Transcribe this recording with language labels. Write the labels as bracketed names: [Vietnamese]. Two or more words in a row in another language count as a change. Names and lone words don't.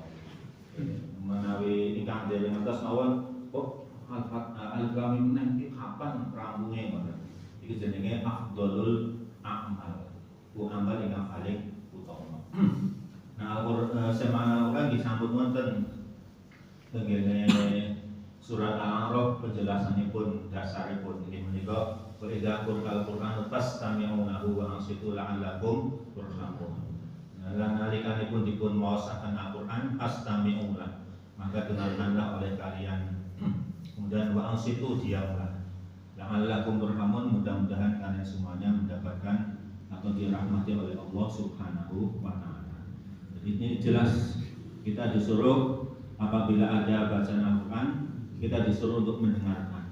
[Javanese] Menawi ingkang dereng ngantos mawon kok Al-Qur'an meneh kapan rampunge ngoten. Iki jenenge [Arabic] أفضل الأعمال. [Javanese] Ku amal ingkang paling utama. Nah, semana Al-Qur'an disambut wonten tengene surat Al-A'raf penjelasanipun dasaripun inggih menika [Arabic] وإذا قرئ القرآن فاستمعوا له وأنصتوا لعلكم ترحمون. [Javanese] Lan nalikanipun dipun maosaken Al-Qur'an [Arabic] فاستمعوا له, [Indonesian] maka dengarkanlah oleh kalian, kemudian [Arabic] وأنصتوا [Indonesian] diamlah [Arabic] لعلكم ترحمون, [Indonesian] mudah-mudahan kalian semuanya mendapatkan atau dirahmati oleh Allah [Arabic] سبحانه وتعالى. [Indonesian] Jadi ini jelas kita disuruh apabila ada bacaan Al-Qur'an, kita disuruh untuk mendengarkan.